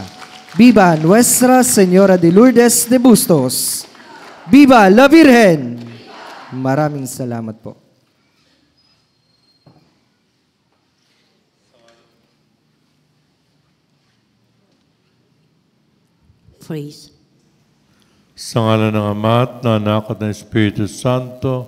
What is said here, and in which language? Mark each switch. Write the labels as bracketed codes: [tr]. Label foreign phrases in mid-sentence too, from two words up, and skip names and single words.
[es] Viva Nuestra Señora de Lourdes de Bustos! Viva la Virgen! [tl] Maraming salamat po. Praise. Sa ngalan ng Ama at ng Anak at ng Espiritu Santo,